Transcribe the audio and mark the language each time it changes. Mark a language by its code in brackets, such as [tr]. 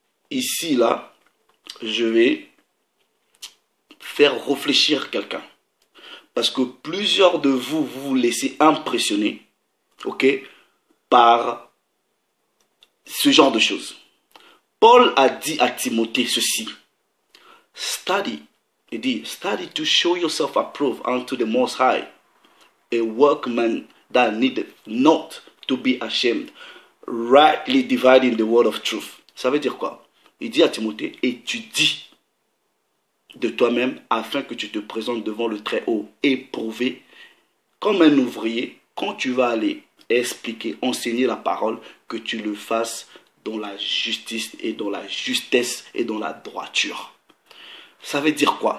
[fr] Ici, là, je vais faire réfléchir quelqu'un. Parce que plusieurs de vous, vous laissez impressionner, ok, par ce genre de choses. Paul a dit à Timothée ceci. [en] Study. [fr] Il dit, [en] study to show yourself approved unto the Most High, a workman that needeth not to be ashamed, rightly dividing the word of truth. [fr] Ça veut dire quoi? Il dit à Timothée, étudie de toi-même afin que tu te présentes devant le Très-Haut, éprouvé comme un ouvrier. Quand tu vas aller expliquer, enseigner la parole, que tu le fasses dans la justice et dans la justesse et dans la droiture. Ça veut dire quoi?